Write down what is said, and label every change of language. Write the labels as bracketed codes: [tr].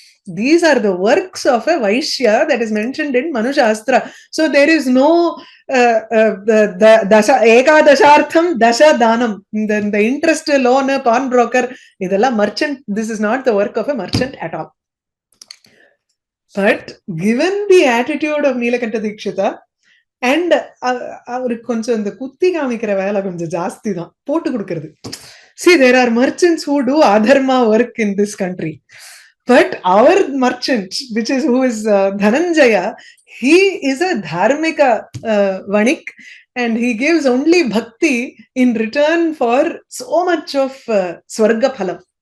[en] These are the works of a Vaishya that is mentioned in Manu Shastra. So there is no dasha ekadashartham dasha danam. The interest loan, pawnbroker, idella merchant. This is not the work of a merchant at all. But given the attitude of Nilakanta Dikshita, and [ta] அவருக்கு கொஞ்சம் இந்த குத்தி காமிக்கிற வேலை கொஞ்சம் ஜாஸ்தி தான் போட்டு கொடுக்கிறது. [en] See, there are merchants who do adharma work in this country, but our merchant, which is who is Dhananjaya, he is a dharmika vanik, and he gives only bhakti in return for so much of swarga phalam.